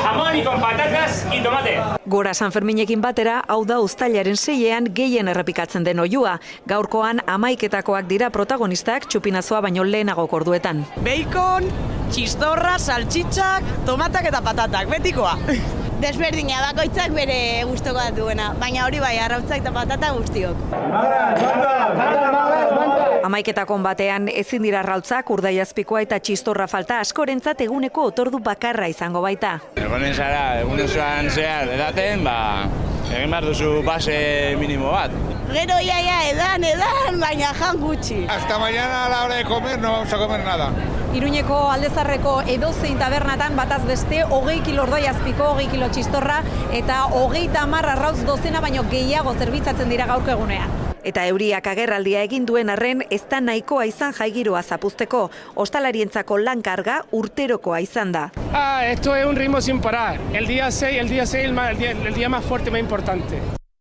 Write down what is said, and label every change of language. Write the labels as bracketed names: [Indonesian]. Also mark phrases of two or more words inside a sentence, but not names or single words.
[Spanish] pan y con patatas y tomate. [Basque] Gora San Ferminekin batera, hau da uztailaren 6ean gehien errepikatzen den oihua. Gaurkoan 11etakoak dira protagonistak txupinazoa baino lehenago orduetan. Bacon, txistorra, saltxitxak, tomatak eta patatak, betikoa. Desberdina, bakoitzak bere gustukoa duena, baina hori bai, arrautzak eta patata guztiok. 11etakon batean ezin dira arrautzak, urdaiazpikoa eta txistorra falta askorentzat eguneko otordu bakarra izango baita. Egonen zara, egun osoan zehar edaten, egin behar duzu base minimo bat. Gero iaia edan, baina jan gutxi. [Spanish] Hasta mañana a la hora de comer no vamos a comer nada. [Basque] Iruñeko Aldezarreko edozein tabernatan bataz beste 20 kilo urdaiazpiko, 20 kilo txistorra eta 30 arrautz dozena baino gehiago zerbitzatzen dira gaurko egunean. Eta euriak agerraldia egin duen arren ez da nahikoa izan jaigiroa zapuzteko. Ostalarientzako lan karga urterokoa izan da. [Spanish] Esto es un ritmo sin parar. El día 6, el día más fuerte, más importante.